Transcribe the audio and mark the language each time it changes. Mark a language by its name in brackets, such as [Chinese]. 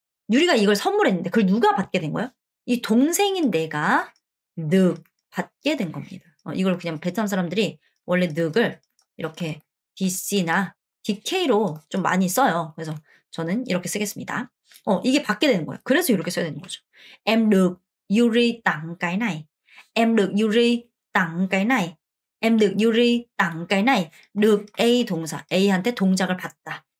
[Korean] 유리가 이걸 선물했는데 그걸 누가 받게 된 거예요? 이 동생인 내가 늑 받게 된 겁니다. 이걸 그냥 베트남 사람들이 원래 늑을 이렇게 DC나 DK로 좀 많이 써요. 그래서 저는 이렇게 쓰겠습니다. 이게 받게 되는 거예요. 그래서 이렇게 써야 되는 거죠. [Vietnamese] Em được Yuri tặng cái này. Em được Yuri tặng cái này. Em được Yuri tặng cái này. [Korean] được A 동사, A한테 동작을 받다.